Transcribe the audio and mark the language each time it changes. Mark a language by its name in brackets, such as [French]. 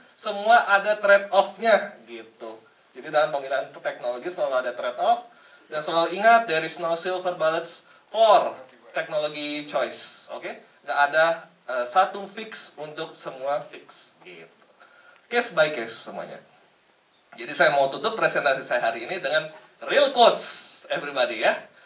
[Indonesian] Semua ada trade off-nya gitu. Jadi dalam pemilihan teknologi selalu ada trade off. Dan selalu ingat [English] there is no silver bullets for technology choice. [Indonesian] Oke? Nggak ada satu fix untuk semua fix gitu. Case by case semuanya. Jadi saya mau tutup presentasi saya hari ini dengan [English] real quotes everybody [Indonesian] ya.